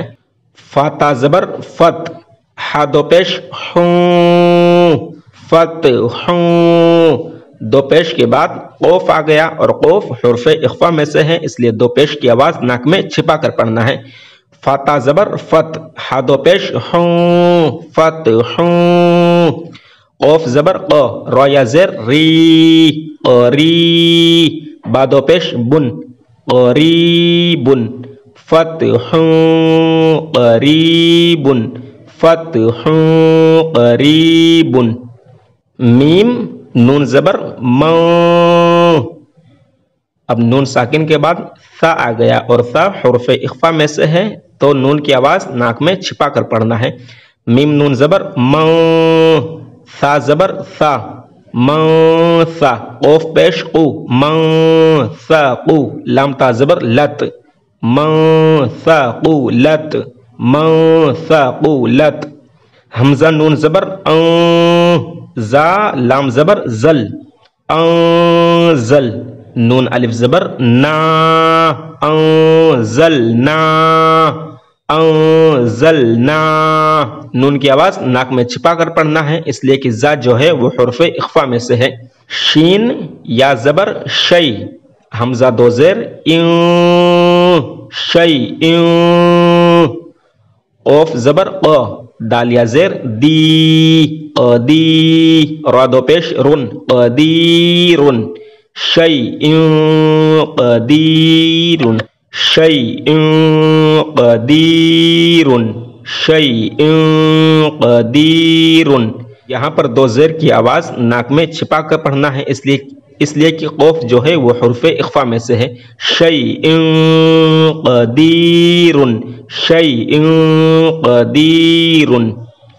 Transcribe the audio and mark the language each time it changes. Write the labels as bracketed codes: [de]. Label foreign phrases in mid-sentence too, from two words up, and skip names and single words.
[ur] فا تا زبر فت، ہا دو پیش ہوں، فت ہوں. دو پیش کے بعد قوف آ گیا اور قوف حرف اخفا میں سے ہے، اس لیے دو پیش کی آواز ناک میں چھپا کر پڑھنا ہے۔ فاتا زبر فت، ہا دو پیش ہوں، فت ہوں. قوف زبر ق، را یا زیر ری، قری. با دو پیش بن، قریبن. [ar] فتح قریب، فتح قریب. [ur] میم نون زبر من. اب نون ساکن کے بعد ثا آ گیا اور ثا حرف اخفا میں سے ہے، تو نون کی آواز ناک میں چھپا کر پڑھنا ہے۔ میم نون زبر من، ثا زبر ثا، من ثا. قوف پیش قو، من ثا قو. لام تا زبر لت، من ثا قو لت، من ثا قو لت. حمزہ نون زبر ان، زا لام زبر زل، انزل. نون الف زبر نا، انزلنا، انزلنا. نون کی آواز ناک میں چھپا کر پڑھنا ہے، اس لیے کہ زا جو ہے وہ حرف اخفا میں سے ہے۔ شین یا زبر شی، حمزہ دو زیر ان، شی ان. قوف زبر ق، دال یا زیر دی، قدی. را دو پیش رن، قدیرن. [ar] شيء قدير شيء قدير شيء قدير. [ur] یہاں پر دو زیر کی آواز ناک میں چھپا کر پڑھنا ہے، اس لیے کہ قوف جو ہے وہ حروف اخفا میں سے ہے. [ar] شیء قدیر شیء قدیر.